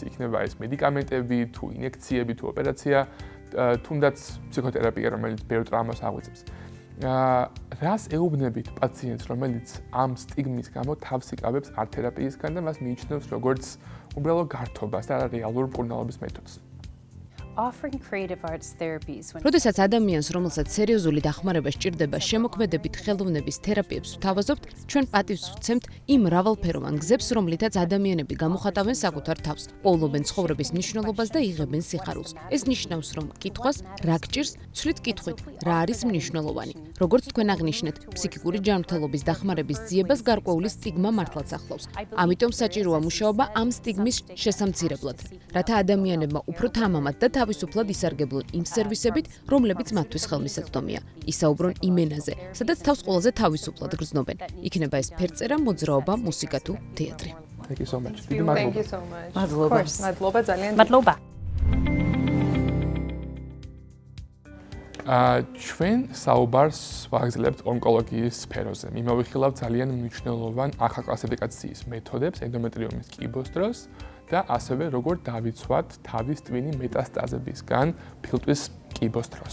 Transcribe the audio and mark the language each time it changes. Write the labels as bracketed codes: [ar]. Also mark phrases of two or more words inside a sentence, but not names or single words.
[ka] იქნება ეს მედიკამენტები, თუ ინიექციები, თუ ოპერაცია, თუნდაც ფსიქოთერაპია, რომელიც ბევრ ტრავმას აღვიძებს. რას ეუბნებით პაციენტს, რომელიც ამ სტიგმის გამო თავს იკავებს ართ-თერაპიისგან და მას მიიჩნევს როგორც უბრალო გართობას და რეალურ მკურნალობის მეთოდს? [en] Offering creative arts therapies when [ka] როდესაც ადამიანს, რომელსაც სერიოზული დახმარება სჭირდება, შემოქმედებით ხელოვნების თერაპიებს ვთავაზობთ, ჩვენ პატივს ვცემთ იმ მრავალფეროვან გზებს, რომლითაც ადამიანები გამოხატავენ საკუთარ თავს, პოულობენ ცხოვრების მნიშვნელობას და იღებენ სიხარულს. ეს ნიშნავს, რომ კითხვას რა გჭირს, ცვლით კითხვით, რა არის მნიშვნელოვანი. როგორც თქვენ აღნიშნეთ, ფსიქიკური ჯანმრთელობის დახმარების ძიებას გარკვეული სტიგმა მართლაც ახლავს. ამიტომ საჭიროა მუშაობა ამ სტიგმის შესამცირებლად, რათა ადამიანებმა უფრო თამამად და თავისუფლად ისარგებლონ იმ სერვისებით, რომლებიც მათთვის ხელმისაწვდომია. ისაუბრონ იმ ენაზე, სადაც თავს ყველაზე თავისუფლად გრძნობენ. იქნება ეს ფერწერა, მოძრაობა, მუსიკა თუ თეატრი. [en] Thank you so much. Thank you so much. [ka] მადლობა ძალიან. მადლობა. ჩვენ საუბარს ვაგრძელებთ ონკოლოგიის სფეროზე. მიმოვიხილავთ ძალიან მნიშვნელოვან ახალკლასიფიკაციის მეთოდებს ენდომეტრიომის კიბოს დროს და ასევე როგორ დავიცვათ თავის ტვინი მეტასტაზებისგან ფილტვის კიბოს დროს.